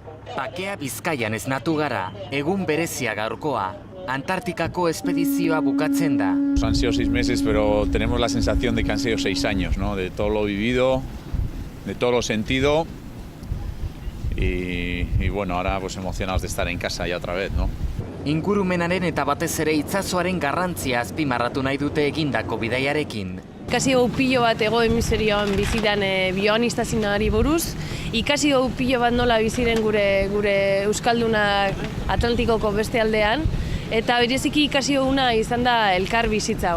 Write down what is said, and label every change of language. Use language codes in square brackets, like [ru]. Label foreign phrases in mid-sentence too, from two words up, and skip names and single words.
[eu] Bakea Bizkaian esnatu gara, egun berezia gaurkoa. Antartikako espedizioa bukatzen da. [es] Han sido 6 meses, pero tenemos la sensación de que han sido 6 años, ¿no? De todo lo vivido, de todo lo sentido. Y bueno, ahora pues emocionados de estar en casa ya otra vez, ¿no? [eu] Ingurumenaren eta batez ere itsasoaren garrantzia azpimarratu nahi dute egindako bidaiarekin. Ikasi dugu pilo bat hego hemisferioan bizitan bioaniztasunari buruz, ikasi dugu pilo bat nola biziren gure euskaldunak Atlantikoko beste aldean, eta bereziki ikasi duguna izan da elkar bizitza.